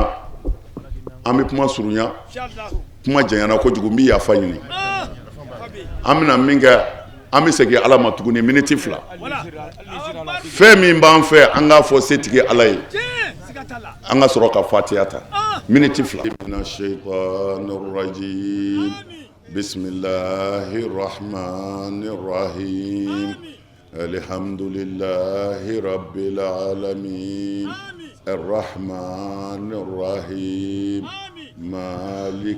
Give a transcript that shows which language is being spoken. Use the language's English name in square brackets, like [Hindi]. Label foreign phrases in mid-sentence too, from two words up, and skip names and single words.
[Bambara] an bɛ kuma surunya kuma janyana kojugu n bɛ yafa ɲini an bɛna min kɛ an bɛ segin ala ma tuguni miniti 2 fɛn min b'an fɛ an k'a fɔ setigi ala ye an ka sɔrɔ ka fatiya ta miniti [Arabic] 2 من الشيطان الرجيم بسم الله الرحمن الرحيم الحمد لله رب العالمين الرحمن الرحيم مالك